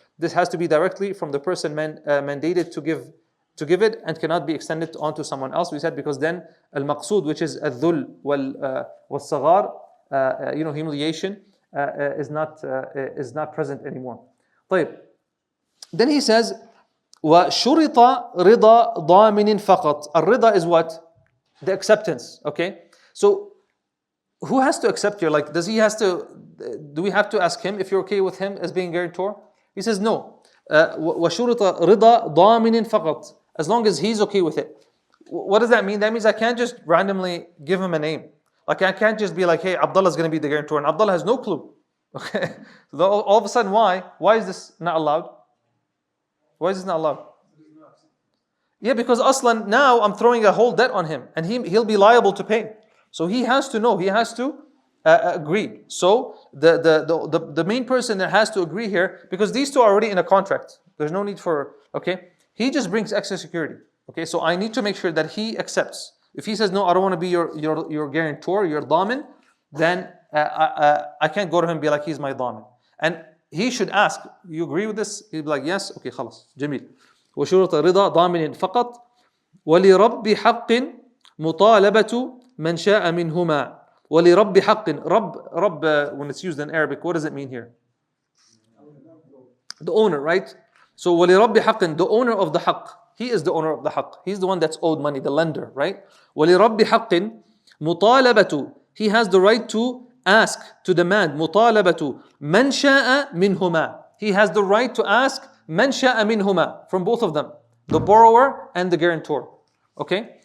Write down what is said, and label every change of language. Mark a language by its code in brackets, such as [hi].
[en] This has to be directly from the person mandated to give it and cannot be extended onto someone else. We said because then al-maqsood, which is al-dhul wal-saghar, humiliation, is not present anymore. [ar] طيب. [en] Then he says, [ar] وَشُرِطَ رِضَى ضَامِنٍ فَقَط. [en] Al-rida is what? The acceptance. Okay? So, who has to accept here? Like, do we have to ask him if you're okay with him as being guarantor? He says no. [ar] وَشُرِطَ رِضَى ضَامِنٍ فَقَط. [en] As long as he's okay with it. What does that mean? That means I can't just randomly give him a name. Like I can't just be like, hey, Abdullah is going to be the guarantor, and Abdullah has no clue. Okay, so all of a sudden, why? Why is this not allowed? Why is this not allowed? Yeah, because aslan now I'm throwing a whole debt on him, and he'll be liable to pay. So he has to know. He has to agree. So the main person that has to agree here, because these two are already in a contract. There's no need for He just brings extra security. Okay, so I need to make sure that he accepts. If he says, no, I don't want to be your guarantor, your damin, then I can't go to him and be like, he's my damin. And he should ask, you agree with this? He'll be like, yes, okay, [ar] خلاص, جميل. وشروط رضا ضامن فقط ولرب حق مطالبة من شاء منهما ولرب حق رب [en] when it's used in Arabic, what does it mean here? The owner, right? So [ar] ولرب حق, [en] the owner of the haqq. He is the owner of the haqq. He's the one that's owed money, the lender, right? [ar] وَلِرَبِّ حَقٍّ مُطَالَبَةُ. [en] He has the right to ask, to demand. [ar] مُطَالَبَةُ مَنْ شَاءَ مِنْهُمَا. [en] He has the right to ask [ar] مَنْ شَاءَ مِنْهُمَا, [en] from both of them, the borrower and the guarantor. Okay?